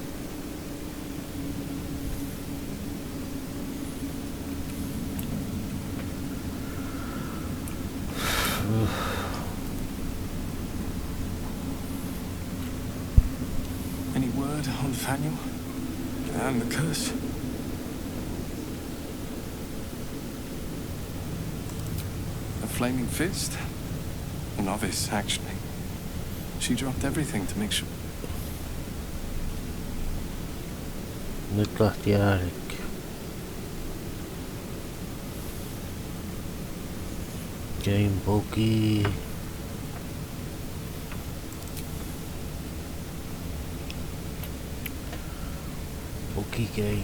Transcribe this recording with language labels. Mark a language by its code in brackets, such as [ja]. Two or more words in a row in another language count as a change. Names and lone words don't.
[en] Any word on Nathaniel? And the curse? A flaming fist? A novice, actually. She dropped everything to make sure. [fi] Nyt lähti äänikki. [en] Game Boogie. Boogie game.